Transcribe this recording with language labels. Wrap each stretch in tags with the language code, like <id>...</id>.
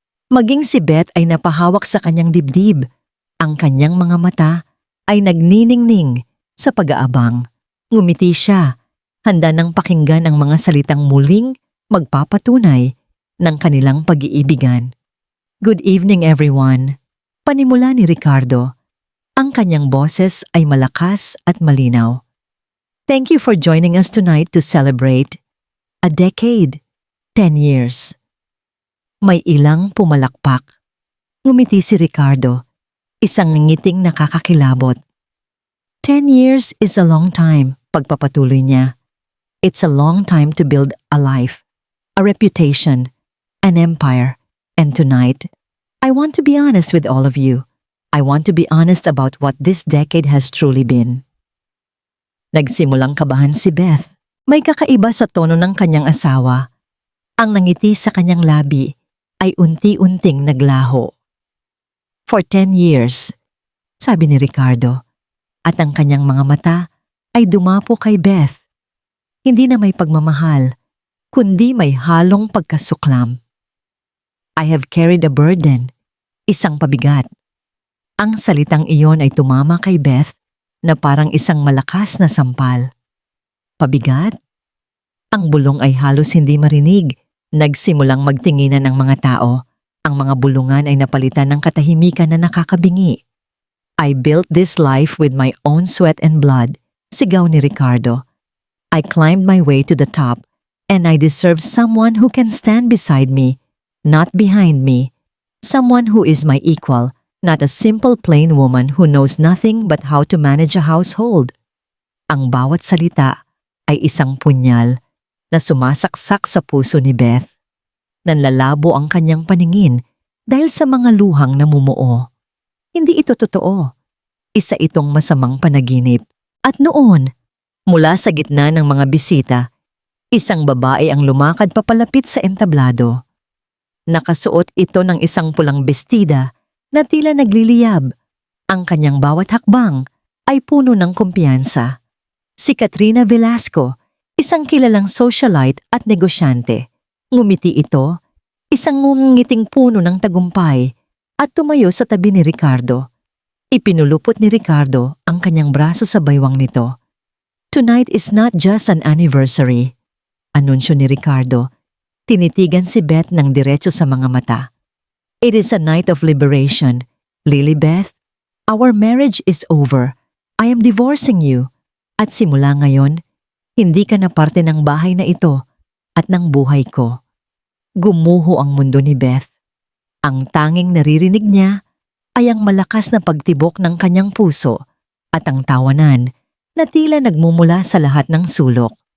<tl>Maging si Beth ay napahawak sa kanyang dibdib. Ang kanyang mga mata ay nagniningning sa pag-aabang. Ngumiti siya, handa nang pakinggan ang mga salitang muling magpapatunay ng kanilang pag-iibigan.</tl> <en>Good evening everyone.</en> <tl>Panimula ni Ricardo. Ang kanyang boses ay malakas at malinaw.</tl> <en>Thank you for joining us tonight to celebrate a decade, 10 years.</en> <tl>May ilang pumalakpak. Ngumiti si Ricardo, isang ngiting nakakakilabot.</tl> <en>10 years is a long time,</en> <tl>pagpapatuloy niya.</tl> <en>It's a long time to build a life, a reputation, an empire, and tonight, I want to be honest with all of you. I want to be honest about what this decade has truly been.</en> <tl>Nagsimulang kabahan si Beth. May kakaiba sa tono ng kanyang asawa. Ang nangiti sa kanyang labi ay unti-unting naglaho.</tl> <en>For 10 years,</en> <tl>sabi ni Ricardo, at ang kanyang mga mata ay dumapo kay Beth. Hindi na may pagmamahal, kundi may halong pagkasuklam.</tl> <en>I have carried a burden,</en> <tl>isang pabigat. Ang salitang iyon ay tumama kay Beth na parang isang malakas na sampal. Pabigat? Ang bulong ay halos hindi marinig. Nagsimulang magtinginan ng mga tao. Ang mga bulungan ay napalitan ng katahimikan na nakakabingi.</tl> <en>I built this life with my own sweat and blood,</en> <tl>sigaw ni Ricardo.</tl> <en>I climbed my way to the top and I deserve someone who can stand beside me, not behind me. Someone who is my equal. Not a simple plain woman who knows nothing but how to manage a household.</en> <tl>Ang bawat salita ay isang punyal na sumasaksak sa puso ni Beth. Nanlalabo ang kanyang paningin dahil sa mga luhang namumuo. Hindi ito totoo. Isa itong masamang panaginip. At noon, mula sa gitna ng mga bisita, Isang babae ang lumakad papalapit sa entablado. Nakasuot ito ng isang pulang bestida na tila nagliliyab. Ang kanyang bawat hakbang ay puno ng kumpiyansa. Si Katrina Velasco, isang kilalang socialite at negosyante. Ngumiti ito, isang ngungiting puno ng tagumpay, at tumayo sa tabi ni Ricardo. Ipinulupot ni Ricardo ang kanyang braso sa baywang nito.</tl> <en>Tonight is not just an anniversary.</en> <tl>Anunsyo ni Ricardo. Tinitigan si Beth ng diretso sa mga mata.</tl> <en>It is a night of liberation. Lilibeth, our marriage is over. I am divorcing you.</en> <tl>At simula ngayon, hindi ka na parte ng bahay na ito at ng buhay ko. Gumuho ang mundo ni Beth. Ang tanging naririnig niya ay ang malakas na pagtibok ng kanyang puso at ang tawanan na tila nagmumula sa lahat ng sulok.</tl>